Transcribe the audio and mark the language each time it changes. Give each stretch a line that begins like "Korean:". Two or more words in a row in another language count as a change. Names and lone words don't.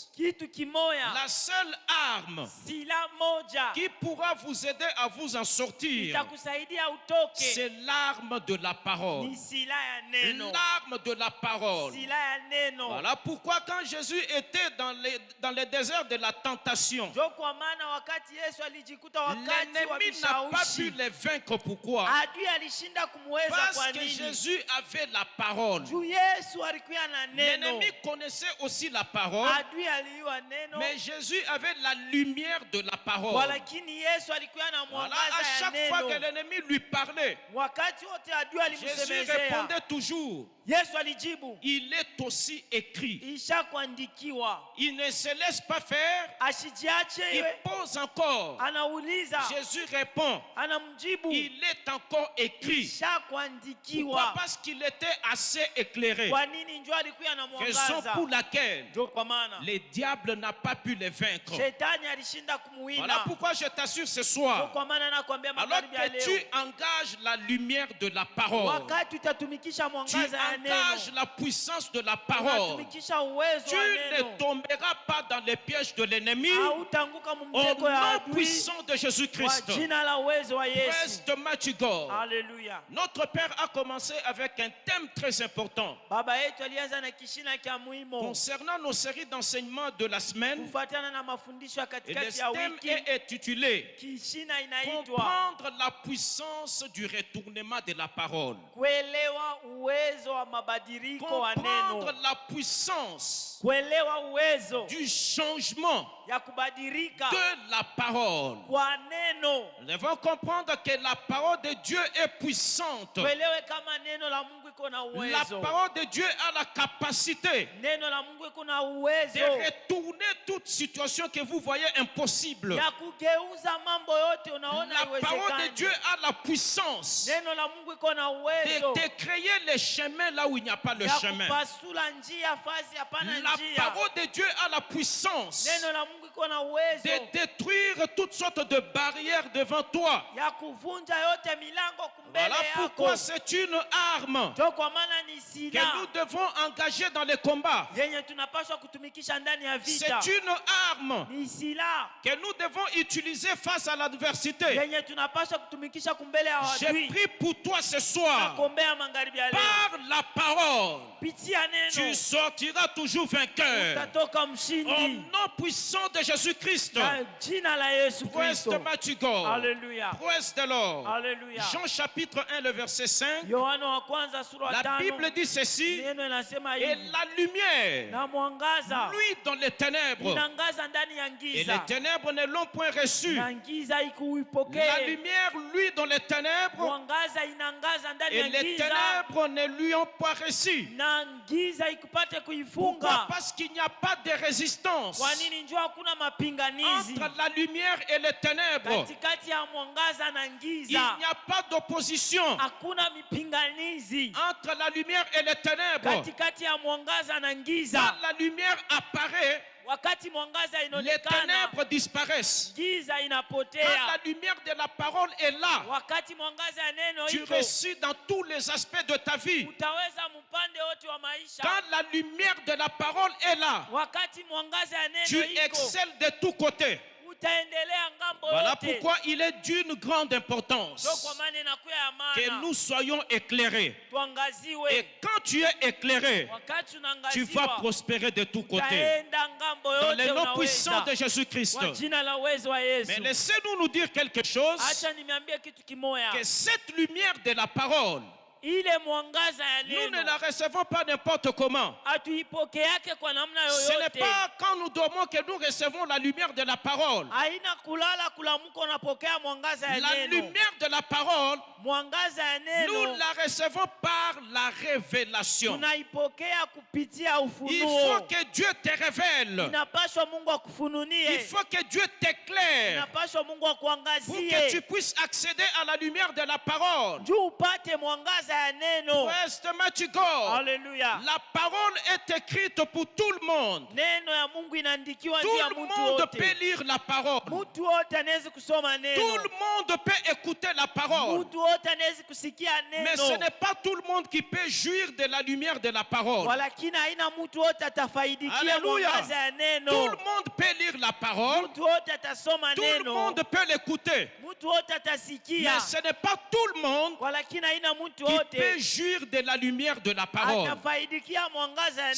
Swahili: kitu kimoya,
French: la seule arme
Swahili: sila moja
French: qui pourra vous aider à vous en sortir,
Swahili: itakusaidia utoke,
French: c'est l'arme de la parole.
Swahili: ni sila ya neno.
French: L'arme de la parole.
Swahili: Sila ya neno.
French: Voilà pourquoi quand Jésus était dans les déserts de la tentation,
Swahili: Ndio kwa maana wakati Yesu alijikuta wakati wa
French: l'ennemi n'a pas pu
Swahili: vishawishi,
French: les vaincre. Pourquoi?
Swahili: adui alishinda kumweza.
French: Parce
Swahili: Kwa
French: que
Swahili: nini?
French: Jésus avait la parole.
Swahili: Juu Yesu alikuwa na neno.
French: L'ennemi connaissait aussi la parole,
Swahili: Adui aliua neno,
French: mais Jésus avait la lumière de la parole.
Swahili: walakini Yesu alikuwa na
French: Voilà,
Swahili: mwangaza
French: à
Swahili: ya
French: chaque fois que
Swahili: neno.
French: l'ennemi lui parlait,
Swahili: Wakati wote adui
French: Jésus
Swahili: alimsemezea,
French: répondait toujours,
Swahili: Yesu alijibu,
French: il est aussi écrit.
Swahili: ishakuandikiwa.
French: Il ne se laisse pas faire,
Swahili: Asijiache
French: il
Swahili: iwe,
French: pose encore.
Swahili: anauliza,
French: Jésus répond,
Swahili: anamjibu,
French: il est encore écrit. Pourquoi?
Swahili: ishakuandikiwa.
French: Parce qu'il était assez éclairé.
Swahili: Kwa nini? Njoo alikuwa na
French: Raison
Swahili: mwangaza.
French: pour laquelle
Swahili: Ndio kwa maana
French: les diables n'ont pas pu les vaincre.
Swahili: shetani alishinda
French: Voilà
Swahili: kumuwina.
French: pourquoi je t'assure ce
Swahili: Ndio
French: soir,
Swahili: kwa maana nakwambia
French: alors
Swahili: magharibi ya
French: que tu
Swahili: leo,
French: engages la lumière de la parole,
Swahili: wakati utatumikisha
French: tu
Swahili: mwangaza ya
French: engages
Swahili: neno,
French: la puissance de la parole,
Swahili: unatumikisha uwezo
French: tu
Swahili: wa
French: ne
Swahili: neno,
French: tomberas pas dans les pièges de l'ennemi
Swahili: hautaanguka
French: au
Swahili: mumtego ya
French: nom
Swahili: adui,
French: puissant de
Swahili: kwa
French: Jésus-Christ.
Swahili: jina la uwezo wa
English: Praise
Swahili: Yesu.
English: the mighty God.
Swahili: Haleluya.
French: Notre Père a commencé avec un thème très important
Swahili: Baba yetu alianza na kishina cha muhimu
French: concernant nos séries d'enseignements de la semaine.
Swahili: kufuatana na mafundisho ya
French: Et le
Swahili: katikati ya
French: thème
Swahili: wiki.
French: est intitulé
Swahili: Kishina inaitwa
French: Comprendre la puissance du retournement de la parole.
Swahili: kuelewa uwezo wa mabadiliko wa
French: Comprendre
Swahili: neno,
French: la puissance
Swahili: kuelewa uwezo
French: du changement
Swahili: ya kubadilika
French: de la parole.
Swahili: kwa neno.
French: Nous devons comprendre que la parole de Dieu est puissante.
Swahili: Tuelewe kama neno la Mungu iko na
French: La
Swahili: uwezo.
French: parole de Dieu a la capacité
Swahili: Neno la Mungu iko na
French: de
Swahili: uwezo
French: retourner toute situation que vous voyez impossible.
Swahili: ya kugeuza mambo yote unaona
French: La parole de Dieu
Swahili: haiwezekani.
French: a la puissance
Swahili: Neno la Mungu iko na uwezo
French: de créer les chemins là où il n'y a pas le
Swahili: ya
French: chemin.
Swahili: kupasula njia fasi hapana
French: La
Swahili: njia.
French: parole de Dieu a la puissance
Swahili: Neno la Mungu iko iko na uwezo
French: de détruire toutes sortes de barrières devant toi.
Swahili: ya kuvunja yote milango kumbele
French: Voilà
Swahili: yako.
French: pourquoi c'est une arme
Swahili: Ndio kwa maana ni
French: que
Swahili: silaha
French: nous devons engager dans les combats.
Swahili: yenye tunapaswa kutumikisha ndani ya vita.
French: C'est une arme
Swahili: Ni silaha
French: que nous devons utiliser face à l'adversité.
Swahili: yenye tunapaswa kutumikisha kumbele ya
French: J'ai
Swahili: adui.
French: pris pour toi ce soir,
Swahili: Nakuombea magharibi ya leo.
French: par la parole,
Swahili: Pitia
French: tu
Swahili: neno
French: sortiras toujours vainqueur.
Swahili: utatoka
French: Au
Swahili: mshindi.
French: nom puissant de Jésus-Christ.
Swahili: Kwa jina la Yesu
English: Praise
Swahili: Kristo.
English: the mighty God.
Swahili: Haleluya.
English: Praise the Lord.
Swahili: Haleluya.
French: Jean chapitre 1, le verset 5.
Swahili: Yohana wa kwanza sura
French: La
Swahili: 5.
French: Bible dit ceci.
Swahili: Neno inasema
French: Et
Swahili: hivi.
French: la lumière,
Swahili: Na mwangaza
French: lui dans les ténèbres.
Swahili: inangaza ndani ya
French: Et les
Swahili: giza.
French: ténèbres ne l'ont point reçu.
Swahili: Na giza
French: La
Swahili: ikuipokee.
French: lumière, lui dans les ténèbres.
Swahili: Mwangaza inangaza ndani
French: Et
Swahili: ya
French: les
Swahili: giza.
French: ténèbres ne lui ont pas reçu.
Swahili: Na giza ikupate
French: Pourquoi?
Swahili: kuifunga.
French: Parce qu'il n'y a pas de résistance
Swahili: Kwa nini? Njoo hakuna mapinganizi
French: entre la lumière et les ténèbres.
Swahili: katikati ya mwangaza na
French: Il
Swahili: giza.
French: n'y a pas d'opposition
Swahili: Hakuna mipinganizi
French: entre la lumière et les ténèbres.
Swahili: katikati ya mwangaza na
French: Quand
Swahili: giza.
French: la lumière apparaît,
Swahili: Wakati mwangaza
French: les
Swahili: inaonekana,
French: ténèbres disparaissent.
Swahili: giza
French: Quand
Swahili: inapotea.
French: la lumière de la parole est là,
Swahili: Wakati mwangaza ya neno
French: tu
Swahili: iko,
French: réussis dans tous les aspects de ta vie.
Swahili: utaweza mpande wote wa maisha.
French: Quand la lumière de la parole est là,
Swahili: Wakati mwangaza ya
French: tu
Swahili: neno iko,
French: excelles de tous côtés.
Swahili: utaendelea ngambo
French: Voilà
Swahili: yote.
French: pourquoi il est d'une grande
Swahili: Ndio kwa
French: importance
Swahili: maana inakuwa ya
French: que
Swahili: maana
French: nous soyons éclairés.
Swahili: tuangaziwe.
French: Et quand tu es éclairé,
Swahili: Wakati
French: tu vas
Swahili: unaangaziwa,
French: prospérer de tous côtés.
Swahili: utaenda ngambo
French: Dans le
Swahili: yote
French: nom puissant
Swahili: unaweza.
French: de Jésus-Christ.
Swahili: Kwa jina la uwezo wa Yesu.
French: Mais laissez-nous nous dire quelque chose,
Swahili: Acha nimeambia kitu kimoya.
French: que cette lumière de la parole,
Swahili: Ile mwangaza ya
French: nous ne
Swahili: neno
French: la recevons pas n'importe comment.
Swahili: hatuipokeake kwa namna
French: Ce n'est
Swahili: yoyote.
French: pas quand nous dormons que nous recevons la lumière de la parole.
Swahili: Haina kulala kulamuka unapokea mwangaza ya
French: La
Swahili: neno.
French: lumière de la parole,
Swahili: Mwangaza ya
French: nous
Swahili: neno
French: la recevons par la révélation.
Swahili: tunaipokea kupitia
French: Il faut
Swahili: ufunuo.
French: que Dieu te révèle.
Swahili: Inapaswa Mungu
French: Il
Swahili: akufununie.
French: faut que Dieu t'éclaire
Swahili: Inapaswa Mungu
French: pour que tu
Swahili: akuangazie.
French: puisses accéder à la lumière de la parole.
Swahili: Juu upate mwangaza ya neno.
English: Praise the mighty God.
Swahili: Haleluya.
French: La parole est écrite pour tout le monde.
Swahili: Neno ya Mungu inaandikiwa juu
French: Tout
Swahili: ya
French: le
Swahili: mtu
French: monde
Swahili: wote.
French: peut lire la parole.
Swahili: Mtu wote anaweza kusoma
French: Tout
Swahili: neno.
French: le monde peut écouter la parole.
Swahili: Mtu wote anaweza kusikia
French: Mais ce
Swahili: neno.
French: n'est pas tout le monde qui peut jouir de la lumière de la parole.
Swahili: Walakini haina mtu wote atafaidikia
French: Alléluia.
Swahili: mwangaza ya
French: Tout
Swahili: neno.
French: le monde peut lire la parole.
Swahili: Mtu wote atasoma
French: Tout le
Swahili: neno.
French: monde peut l'écouter.
Swahili: Mtu wote atasikia.
French: Mais ce n'est pas tout le monde
Swahili: Walakini haina mtu
French: qui
Swahili: wote
French: peut jouir de la lumière de la parole.
Swahili: atafaidikia mwangaza ya neno.